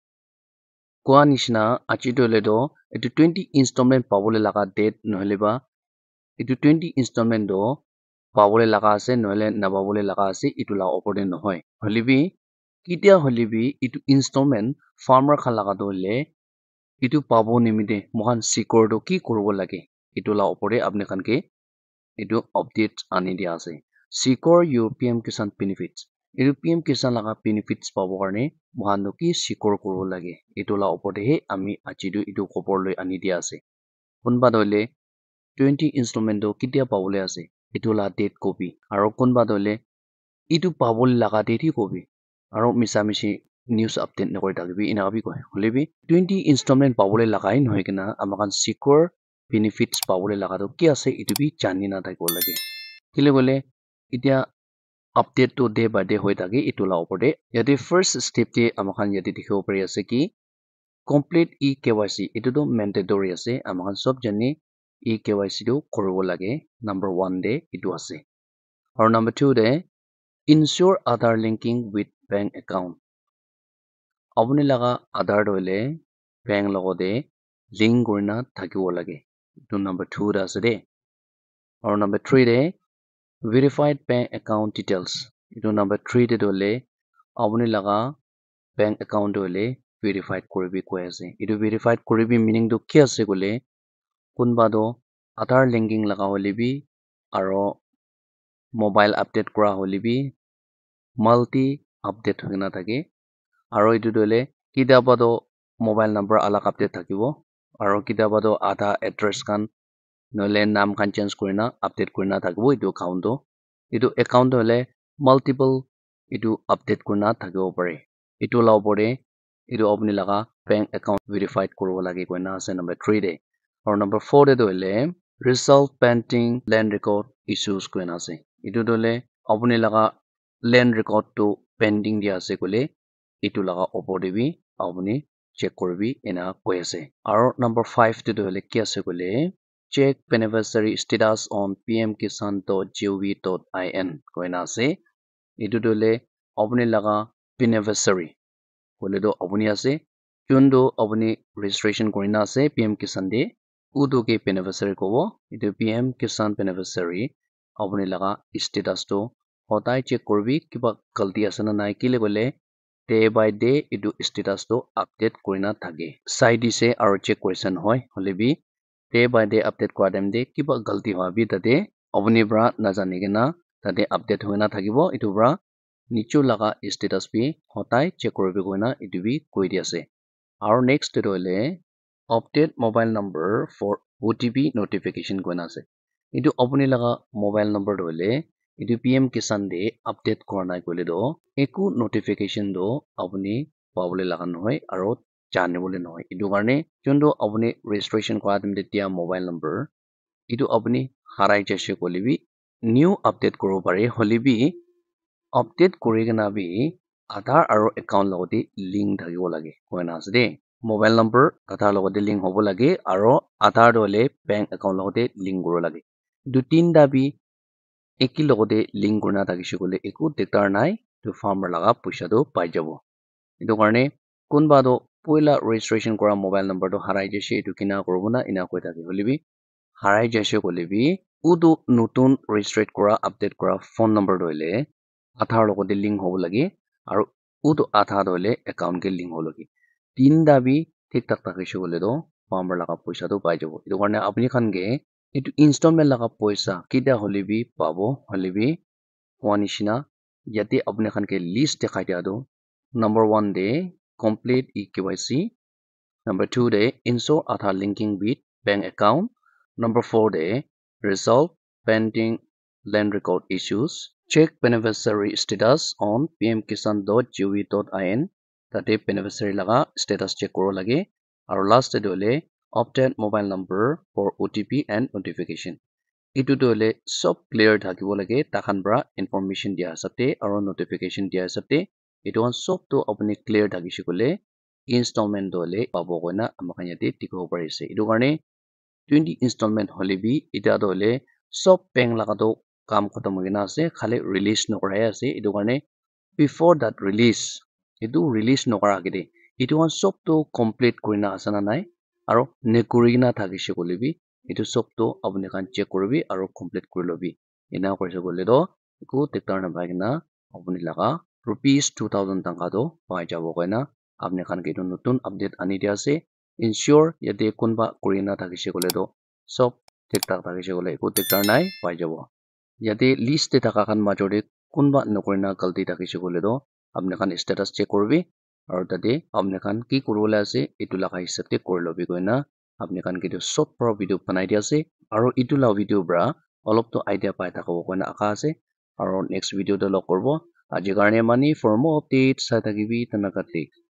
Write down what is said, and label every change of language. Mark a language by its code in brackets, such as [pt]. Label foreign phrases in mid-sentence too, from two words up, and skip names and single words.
[nag] koa nishina achi dole do itu 20 installment pabole laga date nohole ba itu 20 installment do pabole laga ase noile nababole laga ase itu la opore nohoy holibi kitia holibi itu installment farmer khan laga dole itu pabo nimide mohan secure do ki koribo lage itu la opore apne khan ke itu update ani dia ase [en] secure your PM Kisan benefits [nag] itu PM Kisan laga benefits pabo karne mohan no ki secure koribo lage itu la opore he ami ajidu itu khobor loi ani dia ase kunba dole 20 installment do kitia pabole ase itu la [en] date copy [nag] aro kunba dole itu pabole laga [en] date copy [nag] aro misamishi [en] news update [nag] nokoi dagibi ina bi koy holebi 20 installment pabole lagai noy kena amakan [en] secure benefits [nag] pabole laga do ki ase itu bi jani na thakibo lage kile bole itia update to [en] day by day [nag] hoi thake itu la opor de yate [en] first step [nag] te amakan yate dikhibo pari ase ki [en] complete eKYC [nag] itu do mandatory ase amakan sob jani eKYC do koribo lage number 1 de itu ase or number 2 de [en] ensure Aadhaar linking with bank account [nag] apni laga Aadhaar dole bank logo de link korina thakibo lage itu number 2 da ase de or number 3 de [en] verified bank account details [nag] itu number 3 de dole apni laga [en] bank account [nag] dole verified koribi koi ase itu verified koribi meaning do ki ase gole kunba do Aadhaar linking laga holebi aro [en] mobile update [nag] kora holebi [en] multi update [nag] hoina thake aro itu dole kitaba do [en] mobile number [nag] alag update thakibo aro kitaba do adha address kan nole nam kan change korina update korina thakibo itu account dole multiple itu update korina thakibo pare itu la opore itu apni laga [en] bank account [nag] verified koribo lage koina ase number 3 de or number 4 de dole [en] resolve pending land record issues [nag] koina ase itu dole apni laga [en] land record [nag] to pending dia ase kole itu laga opor de bi apni check korbi ena koi ase aro number 5 de dole ki ase kole [en] check beneficiary status on [nag] pmkisan.gov.in koina ase itu dole apni laga beneficiary kole do apni ase chundo apni registration korina ase PM Kisan de udo ke beneficiary kobo itu PM Kisan beneficiary apni laga status to hotai check korbi kiba galti ase na nai kile gole [en] day by day [nag] itu status to update korina thake side se aro check question hoy holebi [en] day by day [nag] update kora time de kiba galti hoa bi tate apni bra na jani kena tate update hoina thakibo itu bra nichu laga status bi hotai check koribi koina itu bi koi di ase aro next to hole [en] update mobile number for OTP [nag] notification koina ase itu apni laga [en] mobile number [nag] hole itu PM Kisan de update korna kole do eku notification do apni pabole laga noy aro janibole noy itu karne jondo apni registration kora time de tia [en] mobile number [nag] itu apni harai jaise kolebi [en] new update [nag] koribo pare holebi update kori kena bi Aadhaar aro account logoti link thakibo lage koina ase de [en] mobile number [nag] Aadhaar logoti link hobo lage aro Aadhaar dole bank account logote link koro lage du tinda bi eki logote link korna thakise kole eku dektar nai tu farmer laga puisha do pai jabo itu karne kunba do poila registration kora [en] mobile number [nag] do harai jaise itu kina korobo na ina koi thake holebi harai jaise kolebi udu nutun register kora update kora [en] phone number [nag] doile Aadhaar logote link hobo lage aro udu Aadhaar dole account ke link hobo lage tinda bi thik tak thakise kole do farmer laga puisa do pai jabo itu karne apni khan ge itu installment laga poisa kida holebi pabo holebi koanishina yate apne khan ke list dikhai dia do number 1 de [en] complete eKYC, [nag] number 2 de [en] insert Aadhaar linking with bank account, [nag] number 4 de [en] resolve pending land record issues, check beneficiary status on pmkisan.gov.in [nag] tate beneficiary laga status check koro lage aru last de hole [en] obtain mobile number for OTP and notification. [nag] Itu to hole sob clear thakibo lage takhan bra information dia asate aru notification dia asate itu on sob to apni clear thakise kole installment dole pabo koina amakan yate tikho parise. Itu karne 20 installment hole bi ita dole sob bank laga to kam khatam hoina ase khale release nokorai ase. Itu karne [en] before that release [nag] itu release nokara agede itu on sob to complete kurina asana nai aru nekurina thakise kole bi itu sob to apni khan check koribi aru complete kurilobi ena korise kole do iku tektar na bhagina apni laga rupees 2000 tanga do pai jabo koina apni khan ke itu notun update ani dia ase ensure yate kunba kurina thakise kole do sob tektar thakise kole iku tektar nai pai jabo yate list te thaka khan major de kunba nokurina galti thakise kole do apni khan status check koribi aru tate apni khan ki kuribole ase itu laga hisab te korilobi koina apni khan ke itu [en] short pro video [nag] banai dia ase aru itu la video bra olop to idea pai thakabo koina aka ase aru next video de log korbo aji karne mani [en] for more updates [nag] sa thakibi tanakate